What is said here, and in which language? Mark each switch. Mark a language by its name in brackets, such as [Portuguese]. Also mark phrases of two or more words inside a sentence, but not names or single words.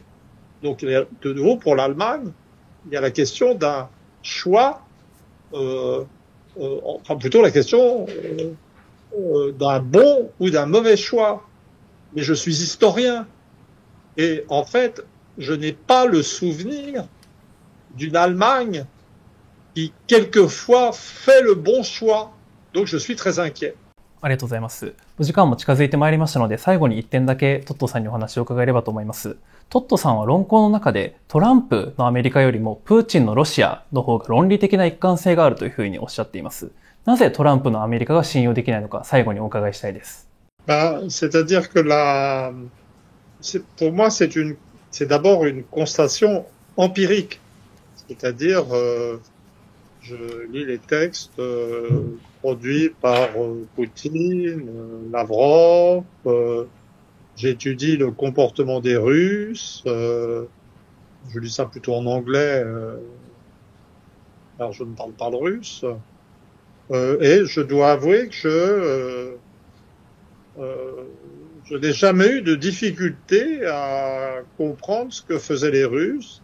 [French] Donc, de nouveau, pour l'Allemagne, il y a la question d'un choix, enfin plutôt la question d'un bon ou d'un mauvais choix. Mais je suis historien. Et en fait, je n'ai pas le souvenir d'une Allemagne qui, quelquefois, fait le bon choix. Donc, je suis très inquiet. [Japanese] ありがとうございます。お時間も近づいてまいりましたので、最後に1点だけトットさんにお話を伺えればと思います。トットさんは論考の中で、トランプのアメリカよりもプーチンのロシアの方が論理的な一貫性があるというふうにおっしゃっています。なぜトランプのアメリカが信用できないのか、最後にお伺いしたいです。 [French] C'est-à-dire que pour moi, c'est d'abord une constatation empirique. C'est-à-dire, je lis les textes produits par Poutine, Lavrov, j'étudie le comportement des Russes, je lis ça plutôt en anglais, alors je ne parle pas le russe, et je dois avouer que je n'ai jamais eu de difficulté à comprendre ce que faisaient les Russes.